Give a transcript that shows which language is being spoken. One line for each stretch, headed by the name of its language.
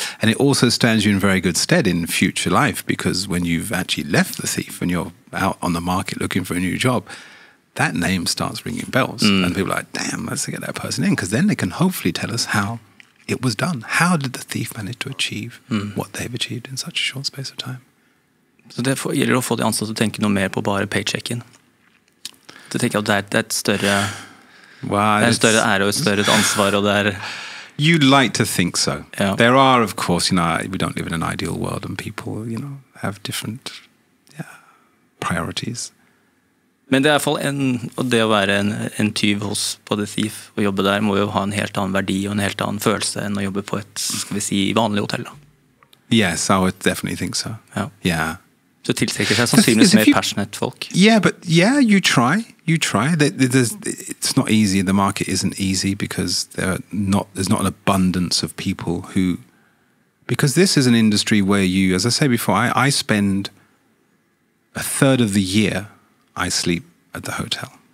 English: And it also stands you in very good stead in future life, because when you've actually left the Thief and you're out on the market looking for a new job, that name starts ringing bells. And people are like, damn, let's get that person in, because then they can hopefully tell us how it was done. How did the Thief manage to achieve what they've achieved in such a short space of time?
Norwegian: Så det gjelder å få de ansatte til å tenke noe mer på bare paychecken. Du tenker at det et større en større ære og et større ansvar, og det
English: You'd like to think so. There are, of course, we don't live in an ideal world, and people, have different priorities.
Norwegian: Men det I hvert fall og det å være en tyv hos på The Thief og jobbe der må jo ha en helt annen verdi og en helt annen følelse enn å jobbe på et, skal vi si, vanlig hotell da.
English: Yes, I would definitely think so. Yeah.
Norwegian: Så tiltrekker seg sannsynligvis mer passionate folk.
English: Yeah, but you try. It's not easy. The market isn't easy because there's not an abundance of people who, because this is an industry where you, as I say before, I spend a third of the year I sleep at the hotel.